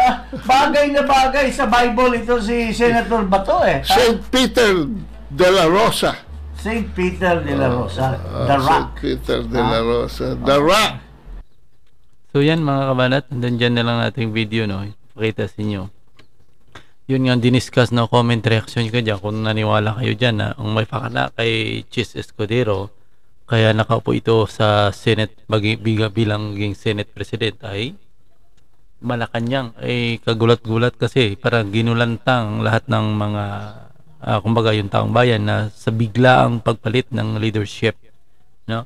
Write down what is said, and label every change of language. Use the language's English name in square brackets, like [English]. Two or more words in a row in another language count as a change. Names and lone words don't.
[Filipino] bagay na bagay sa Bible ito si Senator Bato eh. St. Peter de la Rosa. St. Peter de la Rosa. The Rock. St. Peter de la Rosa. The Rock. So yan mga kabanat, dyan na lang natin video, no? Pakita sa inyo. Yun nga diniscuss na comment reaction ko dyan kung naniwala kayo dyan na ang may pakana kay Chis Escudero kaya nakaupo ito sa Senate bilang Senate President ay Malacanang ay kagulat-gulat kasi parang ginulantang lahat ng mga kumbaga yung taong bayan na sa biglaang pagpalit ng leadership, no?